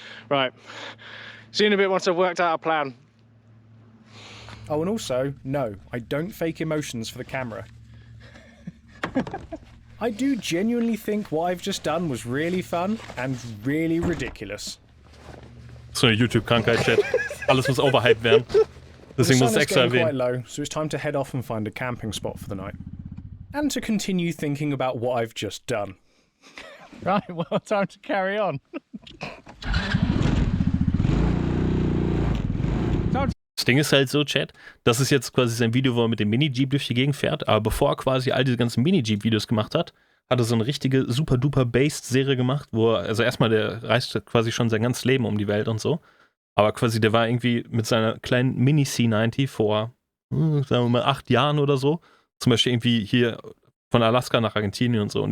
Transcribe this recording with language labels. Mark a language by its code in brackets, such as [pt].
[en] Right. See you in a bit once I've worked out a plan. Oh, and also, no, I don't fake emotions for the camera. I do genuinely think what I've just done was really fun and really ridiculous. [de] So eine YouTube-Krankheit, Chat. Alles muss overhyped werden. Deswegen muss ich extra [en] quite [de] erwähnen. [en] low, so it's time to head off and find a camping spot for the night. And to continue thinking about what I've just done. Right, well, time to carry on. [de] Das Ding ist halt so, Chat, das ist jetzt quasi sein Video, wo er mit dem Mini-Jeep durch die Gegend fährt, aber bevor er quasi all diese ganzen Mini-Jeep-Videos gemacht hat, hat er so eine richtige super-duper-based-Serie gemacht, wo er, also erstmal, der reist quasi schon sein ganzes Leben um die Welt und so, aber quasi, der war irgendwie mit seiner kleinen Mini-C90 vor, sagen wir mal, 8 Jahren oder so, zum Beispiel irgendwie hier von Alaska nach Argentinien und so.